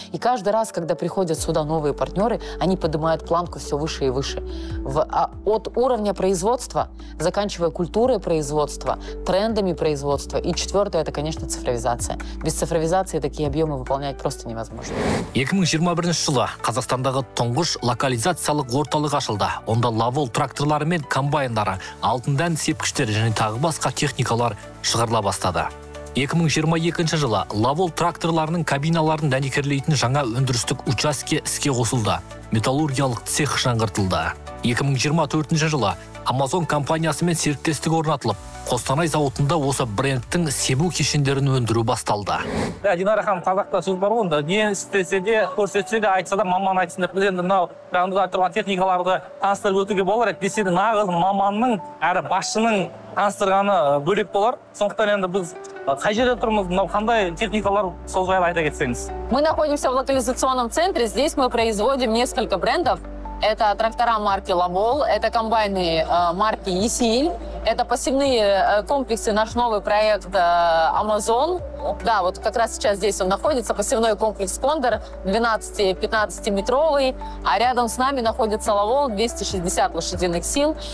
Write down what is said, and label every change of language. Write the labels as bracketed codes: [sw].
[ru] И каждый раз, когда приходят сюда новые партнеры, они поднимают планку все выше и выше. От уровня производства, заканчивая культурой производства, трендами производства. И четвертое – это, конечно, цифровизация. Без цифровизации такие объемы выполнять просто невозможно. [kk] 2021 жылы Қазақстандағы тұңғыш локализациялық орталық ашылды. Онда лавол тракторлары мен комбайндары, алтын дән сепкіштері және тағы басқа техникалар шығарыла бастады. 2022 жылы лавол тракторларының кабиналарын дәнекерлейтін жаңа өндірістік участке іске қосылды. Металлургиялық цех жаңғыртылды. 2024 жылы Amazon компаниясымен серіктестік орнатылып, Қостанай зауытында осы брендтің себу кешендерін өндіру басталды. Динара ханым, қазақта сөз бар ғой, не істесе де, көрсетсе де, айтса да, маман айтсын деп, біз енді мынау жаңағыда тұрған техникаларды таныстырып өтуге болар еді. Десе де нағыз маманның, әрі басшының таныстырғаны бөлек болар. Сондықтан енді біз қай жерде тұрмыз, мынау қандай техникалар, сол жайлы айта кетсеңіз. [ru] Мы находимся в локализационном центре. Здесь мы производим несколько брендов. Это трактора марки «Лавол», это комбайны марки «Есиль», это посевные комплексы, наш новый проект Amazon. Да, вот как раз сейчас здесь он находится, посевной комплекс «Кондор», 12-15-метровый, а рядом с нами находится «Лавол», 260 лошадиных сил.